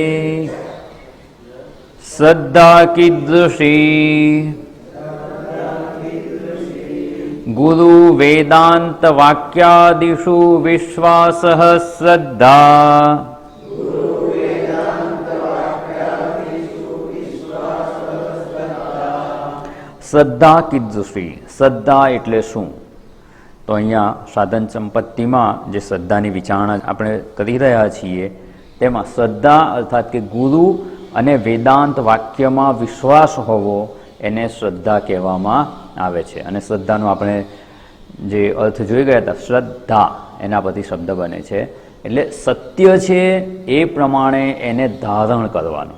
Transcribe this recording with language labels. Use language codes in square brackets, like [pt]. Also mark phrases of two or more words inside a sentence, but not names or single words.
[sa] श्रद्धा कीदृशी गुरु वेदांत वाक्यादिषु विश्वासः श्रद्धा श्रद्धा कीदृशी श्रद्धा [gu] એટલે શું? તો અહીંયા સાધન સંપત્તિમાં જે શ્રદ્ધાની વિચારણા આપણે કરી રહ્યા છીએ તેમાં શ્રદ્ધા અર્થાત કે ગુરુ અને વેદાંત વાક્યમાં વિશ્વાસ હોવો એને શ્રદ્ધા કહેવામાં આવે છે. અને શ્રદ્ધાનો આપણે જે અર્થ જોઈ ગયા હતા શ્રદ્ધા એના પરથી શબ્દ બને છે એટલે સત્ય છે એ પ્રમાણે એને ધારણ કરવાનું.